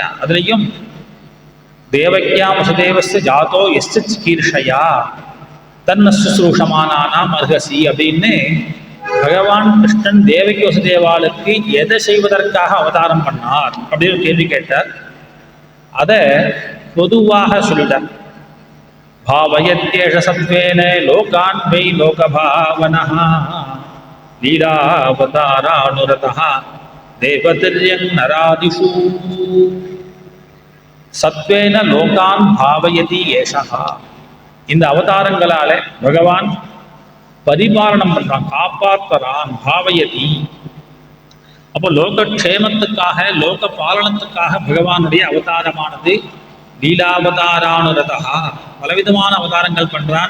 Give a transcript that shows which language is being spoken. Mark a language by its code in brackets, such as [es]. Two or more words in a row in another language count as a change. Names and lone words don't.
[ta] அதுலயும் [sa] देवक्यां वसुदेवस्य जातो यस्य चिकीर्षया तन्न शुश्रूषमाणानाम् अर्हसि [ta] அப்படின்னு பகவான் கிருஷ்ணன் தேவகி வசுதேவாளுக்கு எதை செய்வதற்காக அவதாரம் பண்ணார் அப்படின்னு கேள்வி கேட்டார். அதை பொதுவாக சொல்லிட்டார். [sa] भावयत्येष सत्त्वेन लोकान् वै लोकभावनः लीलावतारानुरतः देवतिर्यं नरादिषु सत्त्वेन लोकान् भावयति एषः. [ta] இந்த அவதாரங்களால பகவான் பரிபாலனம் பண்றான், காப்பாற்றுறான். பாவயதி, அப்போ லோகக்ஷேமத்துக்காக லோக பாலனத்துக்காக பகவானுடைய அவதாரமானது லீலாவதாரானுரதா, பலவிதமான அவதாரங்கள் பண்றான்.